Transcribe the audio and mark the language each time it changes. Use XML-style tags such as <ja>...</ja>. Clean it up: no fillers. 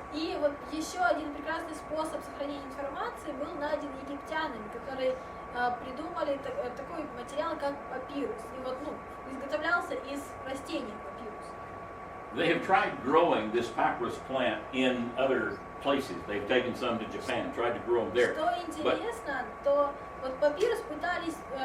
<ru>И вот еще один прекрасный способ сохранения информации был найден египтянами, которые придумали такой материал, как папирус. И вот, изготовлялся из растения папирус.</ru> <en>They have tried growing this papyrus plant in other places. They've taken some to Japan, tried to grow them there.</en> <ru>Что интересно, то вот папирус пытались</ru>